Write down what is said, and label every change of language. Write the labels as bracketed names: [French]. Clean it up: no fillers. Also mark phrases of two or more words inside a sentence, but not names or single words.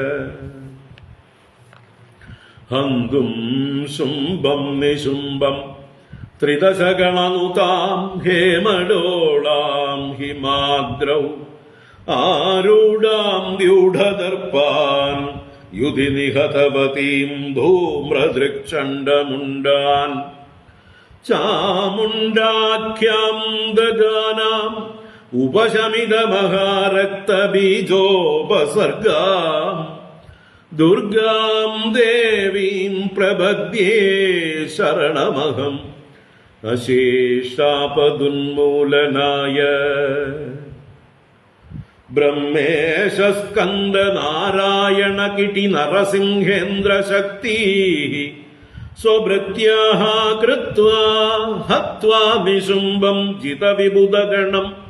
[Sanskrit] हन्तुं शुम्भं निशुम्भं त्रिदशगणनुतां हेमडोलां हिमाद्रौ आरूढां व्यूढदर्पान् युधि निहतवतीं धूम्रदृक्चण्डमुण्डान् चामुण्डाख्यां ददानां ഉപശമിത മഹാരക്തബീജോപസർഗാം ദുർഗാം ദേവീം പ്രപദ്യേ ശരണമഹം അശേഷാപദുന്മൂലനായ ബ്രഹ്മേശ സ്കന്ദ നാരായണ കിടി നരസിംഹേന്ദ്ര ശക്തി സ്വഭൃത്യാഃ കൃത്വാ ഹത്വാ നിശുംഭം ജിതവിബുധഗണം